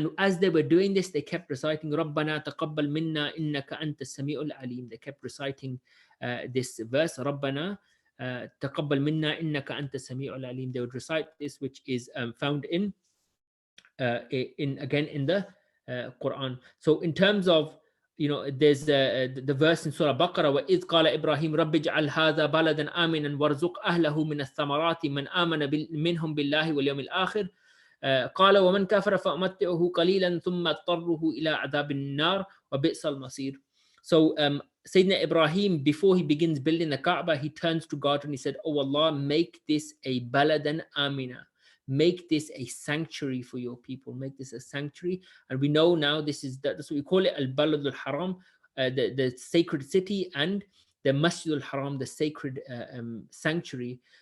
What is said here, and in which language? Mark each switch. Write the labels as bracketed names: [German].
[English] And as they were doing this, they kept reciting [Arabic] رَبَّنَا تَقَبَّلْ مِنَّا إِنَّكَ أَنْتَ السَّمِيعُ الْعَلِيمُ. [English] They kept reciting this verse, [Arabic] رَبَّنَا تَقَبَّلْ مِنَّا إِنَّكَ أَنْتَ السَّمِيعُ الْعَلِيمُ. [English] They would recite this, which is found in the Quran. So in terms of, there's the verse in Surah Baqarah, [Arabic] وَإِذْ قَالَ إِبْرَاهِيمُ رَبِّ اجْعَلْ هَذَا بَلَدًا آمِنًا وَارْزُقْ أَهْلَهُ مِنَ الثَّمَرَاتِ مَنْ آمَنَ مِنْهُمْ بِاللَّهِ وَالْيَوْمِ الْآخِرِ قَالَ وَمَنْ كَفَرَ فَأُمَتِّعُهُ قَلِيلًا ثُمَّ اضْطَرُّهُ إِلَى عَذَابِ النَّارِ وَبِئْسَ الْمَصِيرُ. [English] So Sayyidina Ibrahim, before he begins building the Kaaba, he turns to God and he said, "Oh Allah, make this a baladan amina. Make this a sanctuary for your people. Make this a sanctuary." And we know now that's what we call it, al-balad al-haram, the sacred city, and the Masjid al-Haram, the sacred sanctuary.